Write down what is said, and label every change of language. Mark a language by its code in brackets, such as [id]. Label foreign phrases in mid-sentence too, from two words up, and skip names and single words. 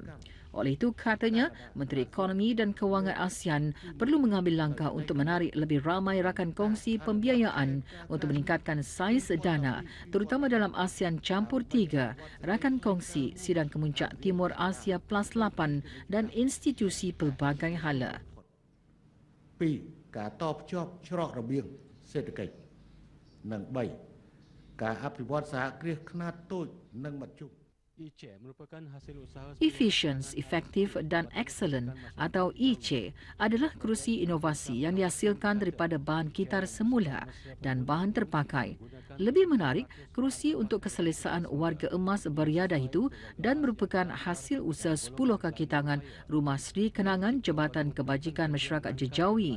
[ms] Oleh itu, katanya, Menteri Ekonomi dan Kewangan ASEAN perlu mengambil langkah untuk menarik lebih ramai rakan kongsi pembiayaan untuk meningkatkan saiz dana, terutama dalam ASEAN Campur 3, rakan kongsi Sidang Kemuncak Timur Asia Plus 8 dan institusi pelbagai hala. 2. [km] ការតភ្ជាប់ច្រករបៀងសេដ្ឋកិច្ច និង 3. ការអភិវឌ្ឍសហគ្រាសខ្នាតតូចនិងមធ្យម [ms] Efficient, Effective dan Excellent atau EC adalah kerusi inovasi yang dihasilkan daripada bahan kitar semula dan bahan terpakai. Lebih menarik, kerusi untuk keselesaan warga emas beriadah itu dan merupakan hasil usaha 10 kaki tangan Rumah Sri Kenangan Jabatan Kebajikan Masyarakat Jejawi.